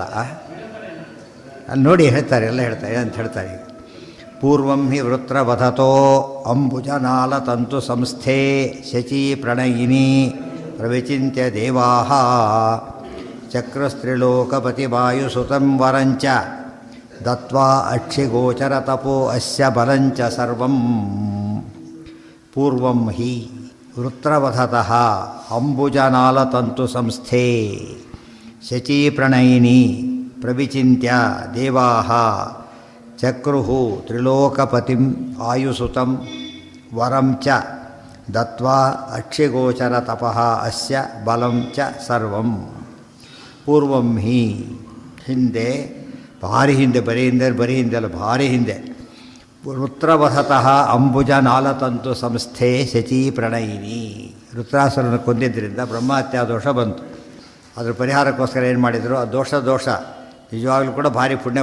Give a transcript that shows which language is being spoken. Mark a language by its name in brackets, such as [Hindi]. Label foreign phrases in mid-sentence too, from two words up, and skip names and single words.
[Kannada] ಅಲ್ಲಿ ನೋಡಿ ಹೇಳ್ತಾರೆ, ಎಲ್ಲ ಹೇಳ್ತಾರೆ ಅಂತ ಹೇಳ್ತಾರೆ. [Sanskrit] ಈಗ ಪೂರ್ವಂ ಹಿ ವೃತ್ರವಧತೋ ಅಂಬುಜನಾಲ ತಂತು ಸಂಸ್ಥೆ ಶಚಿ ಪ್ರಣಯಿನಿ ಪ್ರವಿಚಿಂತ್ಯ ದೇವಾಃ ಚಕ್ರಸ್ತ್ರಿಲೋಕಪತಿವಾಯುಸುತಂ ವರಂಚ ದತ್ವಾ ಅಕ್ಷಿಗೋಚರ ತಪೋ ಅಸ್ಯ ಬಲಂಚ ಸರ್ವಂ. ಪೂರ್ವಂ ಹಿ ವೃತ್ರವಧತಃ ಅಂಬುಜನಾಲತಂತು ಸಂಸ್ಥೆ ಶಚೀ ಪ್ರಣಯಿನಿ ಪ್ರವಿಚಿಂತ್ಯ ದೇವಾಃ ಚಕ್ರುಹು ತ್ರಿಲೋಕಪತಿಂ ಆಯುಸುತಂ ವರಂ ಚ ದತ್ವಾ ಅಕ್ಷಿಗೋಚರ ತಪಃ ಅಸ್ಯ ಬಲಂ ಚ ಸರ್ವಂ. ಪೂರ್ವಂ ಹಿ, [Kannada] ಹಿಂದೆ, ಭಾರಿ ಹಿಂದೆ, ಬರೀ ಹಿಂದೆ ಅಲ್ಲ, ಭಾರಿ ಹಿಂದೆ. [Sanskrit] ವೃತ್ರವಧತಃ ಅಂಬುಜನಾಲತಂತು ಸಂಸ್ಥೆ ಶಚೀ ಪ್ರಣಯಿನಿ. [Kannada] ವೃತ್ರಾಸುರನ ಕೊಂದಿದ್ದರಿಂದ ಬ್ರಹ್ಮಹತ್ಯಾ ದೋಷ ಬಂತು. ಅದ್ರ ಪರಿಹಾರಕ್ಕೋಸ್ಕರ ಏನು ಮಾಡಿದರು, ಆ ದೋಷ ನಿಜವಾಗ್ಲೂ ಕೂಡ ಭಾರಿ ಪುಣ್ಯ.